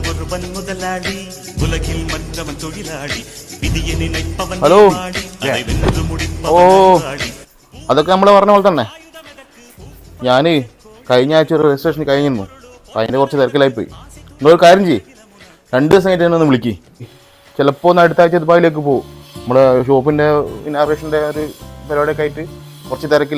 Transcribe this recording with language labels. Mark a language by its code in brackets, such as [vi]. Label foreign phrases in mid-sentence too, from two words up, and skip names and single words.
[ta] நினைப்பவன் முதலாளி உலகில் மற்றவன் தொழிலாளி விதியை நினைப்பவன் [en] ഹലോ [ta] அதை வென்று முடிப்பவன் அறிவாളി. [ml] അതൊക്കെ നമ്മൾ പറഞ്ഞ പോലെ തന്നെ ഞാൻ കഴിഞ്ഞ ആഴ്ച ഒരു രജിസ്ട്രേഷൻ കഴിഞ്ഞിരുന്നു. അപ്പം അതിൻ്റെ കുറച്ച് തിരക്കിലായിപ്പോയി. നിങ്ങളൊരു കാര്യം ചെയ്യ്, 2 ദിവസം കഴിഞ്ഞിട്ട് എന്നെ ഒന്ന് വിളിക്ക്. ചിലപ്പോൾ ഒന്ന് അടുത്ത ആഴ്ച ദുബായിലേക്ക് പോകും. നമ്മുടെ ഷോപ്പിൻ്റെ ഇനാഗ്രേഷൻ്റെ ഒരു പരിപാടിയൊക്കെ ആയിട്ട് കുറച്ച് തിരക്കില്ല.